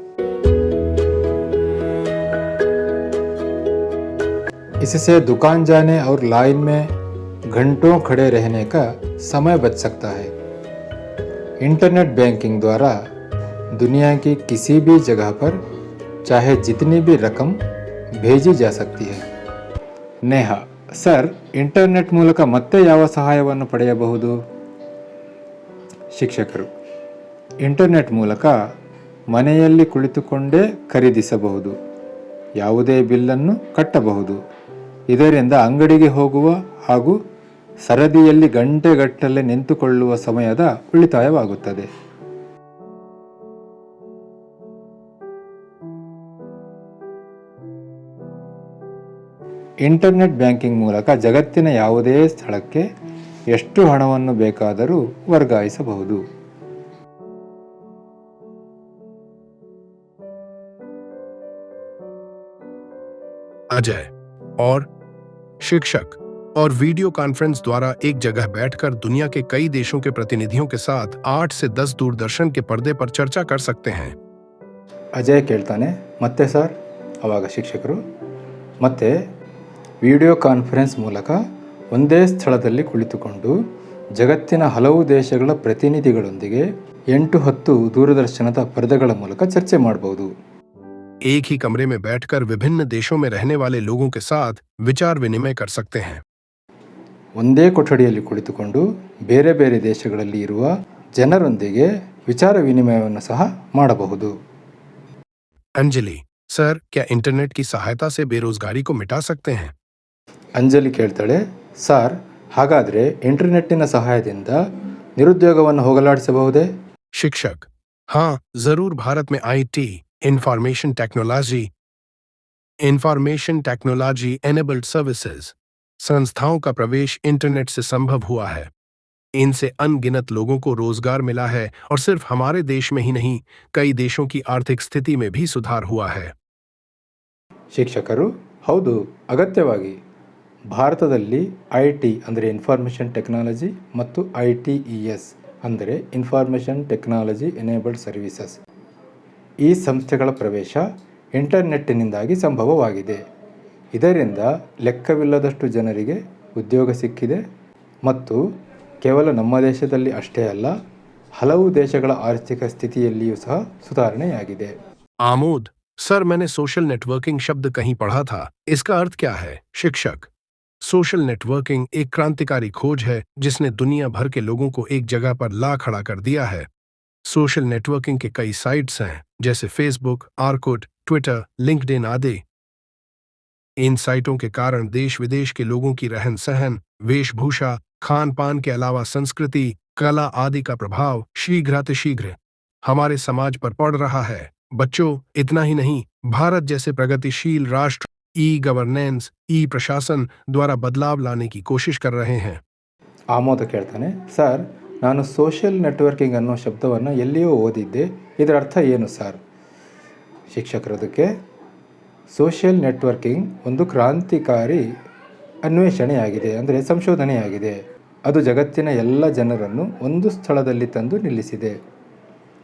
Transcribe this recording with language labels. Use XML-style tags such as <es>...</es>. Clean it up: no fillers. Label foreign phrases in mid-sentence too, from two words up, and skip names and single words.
<hi>इससे दुकान जाने और लाइन में घंटों खड़े रहने का समय बच सकता है.</hi> <en>internet banking</en> <hi>द्वारा दुनिया की किसी भी जगह पर चाहे जितनी भी रकम भेजी जा सकती है. नेहा:</hi> <kn>ಸರ್, ಇಂಟರ್ನೆಟ್ ಮೂಲಕ ಮತ್ತೆ ಯಾವ ಸಹಾಯವನ್ನು ಪಡೆಯಬಹುದು? ಶಿಕ್ಷಕರು: ಇಂಟರ್ನೆಟ್ ಮೂಲಕ ಮನೆಯಲ್ಲಿ ಕುಳಿತುಕೊಂಡೇ ಖರೀದಿಸಬಹುದು, ಯಾವುದೇ ಬಿಲ್ಲನ್ನು ಕಟ್ಟಬಹುದು. ಇದರಿಂದ ಅಂಗಡಿಗೆ ಹೋಗುವ ಹಾಗೂ ಸರದಿಯಲ್ಲಿ ಗಂಟೆಗಟ್ಟಲೆ ನಿಂತುಕೊಳ್ಳುವ ಸಮಯದ ಉಳಿತಾಯವಾಗುತ್ತದೆ.</kn> <en>internet banking</en> <kn>ಮೂಲಕ ಜಗತ್ತಿನ ಯಾವುದೇ ಸ್ಥಳಕ್ಕೆ ಎಷ್ಟು ಹಣವನ್ನು ಬೇಕಾದರೂ ವರ್ಗಾಯಿಸಬಹುದು.</kn> <hi>अजय और शिक्षक और</hi> <en>video conference</en> <hi>द्वारा एक जगह बैठकर दुनिया के कई देशों के प्रतिनिधियों के साथ 8 से 10 दूरदर्शन के पर्दे पर चर्चा कर सकते हैं.</hi> <kn>ಅಜಯ್ ಕೇಳ್ತಾನೆ, ಮತ್ತೆ ಸರ್? ಅವಾಗ ಶಿಕ್ಷಕರು, ಮತ್ತೆ</kn> <en>video conference</en> <kn>ಮೂಲಕ ಒಂದೇ ಸ್ಥಳದಲ್ಲಿ ಕುಳಿತುಕೊಂಡು ಜಗತ್ತಿನ ಹಲವು ದೇಶಗಳ ಪ್ರತಿನಿಧಿಗಳೊಂದಿಗೆ 8-10 ದೂರದರ್ಶನದ ಪರದೆಗಳ ಮೂಲಕ ಚರ್ಚೆ ಮಾಡಬಹುದು.</kn> <hi>एक ही कमरे में बैठकर विभिन्न देशों में रहने वाले लोगों के साथ विचार विनिमय कर सकते हैं.</hi> <kn>ಒಂದೇ ಕೊಠಡಿಯಲ್ಲಿ ಕುಳಿತುಕೊಂಡು ಬೇರೆ ಬೇರೆ ದೇಶಗಳಲ್ಲಿ ಇರುವ ಜನರೊಂದಿಗೆ ವಿಚಾರ ವಿನಿಮಯವನ್ನು ಸಹ ಮಾಡಬಹುದು.</kn> <hi>अंजलि: सर, क्या इंटरनेट की सहायता से बेरोजगारी को मिटा सकते हैं?</hi> <kn>ಅಂಜಲಿ ಕೇಳ್ತಾಳೆ, ಸರ್, ಹಾಗಾದರೆ ಇಂಟರ್ನೆಟ್ಟಿನ ಸಹಾಯದಿಂದ ನಿರುದ್ಯೋಗವನ್ನು ಹೋಗಲಾಡಿಸಬಹುದೇ?</kn> <hi>शिक्षक: हाँ, जरूर. भारत में IT</hi> <en>information technology enabled services</en> <hi>संस्थाओं का प्रवेश इंटरनेट से संभव हुआ है. इनसे अनगिनत लोगों को रोजगार मिला है और सिर्फ हमारे देश में ही नहीं, कई देशों की आर्थिक स्थिति में भी सुधार हुआ है.</hi> <kn>ಶಿಕ್ಷಕರು: ಹೌದು, ಅಗತ್ಯವಾಗಿ. ಭಾರತದಲ್ಲಿ IT ಅಂದರೆ</kn> <en>information technology</en> <kn>ಮತ್ತು ITES ಅಂದರೆ</kn> <en>information technology enabled services</en> <kn>ಈ ಸಂಸ್ಥೆಗಳ ಪ್ರವೇಶ ಇಂಟರ್ನೆಟ್ಟಿನಿಂದಾಗಿ ಸಂಭವವಾಗಿದೆ. ಇದರಿಂದ ಲೆಕ್ಕವಿಲ್ಲದಷ್ಟು ಜನರಿಗೆ ಉದ್ಯೋಗ ಸಿಕ್ಕಿದೆ ಮತ್ತು ಕೇವಲ ನಮ್ಮ ದೇಶದಲ್ಲಿ ಅಷ್ಟೇ ಅಲ್ಲ, ಹಲವು ದೇಶಗಳ ಆರ್ಥಿಕ ಸ್ಥಿತಿಯಲ್ಲಿಯೂ ಸಹ ಸುಧಾರಣೆಯಾಗಿದೆ.</kn> <hi>आमोद: सर, मैंने</hi> <en>social networking</en> <hi>शब्द कहीं पढ़ा था, इसका अर्थ क्या है? शिक्षक:</hi> <en>social networking</en> <hi>एक क्रांतिकारी खोज है जिसने दुनिया भर के लोगों को एक जगह पर ला खड़ा कर दिया है.</hi> <en>social networking</en> <hi>के कई साइट्स हैं, जैसे फेसबुक, आर्कुट, ट्विटर, लिंक्डइन आदि. इन साइटों के कारण देश विदेश के लोगों की रहन सहन, वेशभूषा, खान पान के अलावा संस्कृति, कला आदि का प्रभाव शीघ्रातिशीघ्र हमारे समाज पर पड़ रहा है. बच्चों, इतना ही नहीं, भारत जैसे प्रगतिशील राष्ट्र ई-गवर्नेंस, ई-प्रशासन द्वारा बदलाव लाने की कोशिश कर रहे हैं.</hi> <kn>ಆಮೋದ ಕೇಳ್ತಾನೆ, ಸರ್, ನಾನು</kn> <en>social networking</en> <kn>ಅನ್ನೋ ಶಬ್ದವನ್ನು ಎಲ್ಲಿಯೋ ಓದಿದ್ದೆ, ಇದರ ಅರ್ಥ ಏನು ಸರ್? ಶಿಕ್ಷಕರದಕ್ಕೆ,</kn> <en>social networking</en> <kn>ಒಂದು ಕ್ರಾಂತಿಕಾರಿ ಅನ್ವೇಷಣೆಯಾಗಿದೆ, ಅಂದರೆ ಸಂಶೋಧನೆಯಾಗಿದೆ. ಅದು ಜಗತ್ತಿನ ಎಲ್ಲ ಜನರನ್ನು ಒಂದು ಸ್ಥಳದಲ್ಲಿ ತಂದು ನಿಲ್ಲಿಸಿದೆ.</kn>